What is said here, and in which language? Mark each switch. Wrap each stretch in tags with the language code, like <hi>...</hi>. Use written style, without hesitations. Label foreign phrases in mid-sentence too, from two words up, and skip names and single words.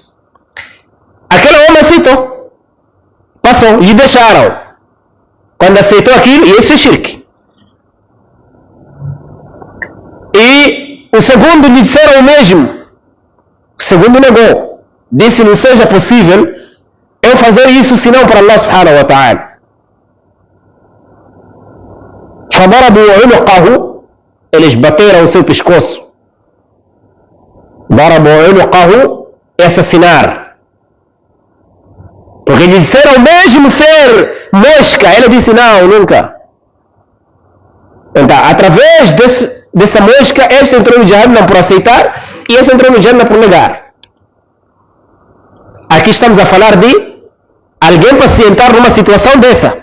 <pt>Aquele homem aceitou, passou, e deixaram. Quando aceitou aquilo, e isso é shirk. E o segundo lhe disseram o mesmo. O segundo negou. Disse, não seja possível eu fazer isso senão para Allah</pt> <ar>سبحانه وتعالى. فضربوا عنقه,</ar> <pt>eles bateram o seu pescoço.</pt> <ar>ضربوا عنقه,</ar> <pt>é assassinar. Porque lhe disseram mesmo ser mosca. Ele disse não, nunca. Então, através dessa mosca, este entrou no Jahannam por aceitar e esse entrou no Jannah por negar. Aqui estamos a falar de alguém pacientar numa situação dessa.</pt>